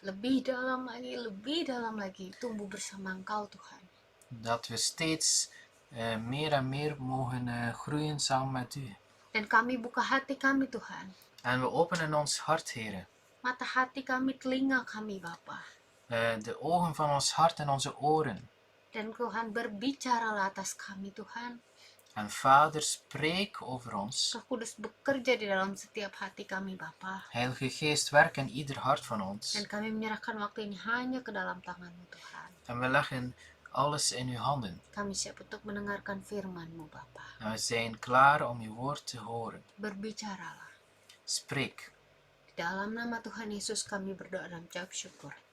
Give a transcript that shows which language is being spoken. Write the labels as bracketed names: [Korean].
[Indonesian] Lebih dalam lagi tumbuh bersama Engkau Tuhan. [Dutch] Dat we steeds meer en meer mogen groeien samen met u. [Indonesian] Dan kami buka hati kami Tuhan. [Dutch] En we openen ons hart, Heere. [Indonesian] Mata hati kami, telinga kami Bapa. [Dutch] De ogen van ons hart en onze oren. [Indonesian] Dan Tuhan berbicaralah atas kami Tuhan. [Dutch] En Vader, spreek over ons. [Indonesian] Roh Kudus bekerja di dalam setiap hati kami Bapa. [Dutch] Heilige Geest, werk in ieder hart van ons. [Indonesian] Dan kami menyerahkan waktu ini hanya ke dalam tangan-Mu Tuhan. [Dutch] En we leggen alles in uw handen. [Indonesian] Kami siap untuk mendengarkan firman-Mu Bapa. [Dutch] En we zijn klaar om uw woord te horen. [Indonesian] Berbicaralah. [Dutch] Spreek. [Indonesian] Di dalam nama Tuhan Yesus kami berdoa dan mengucap syukur.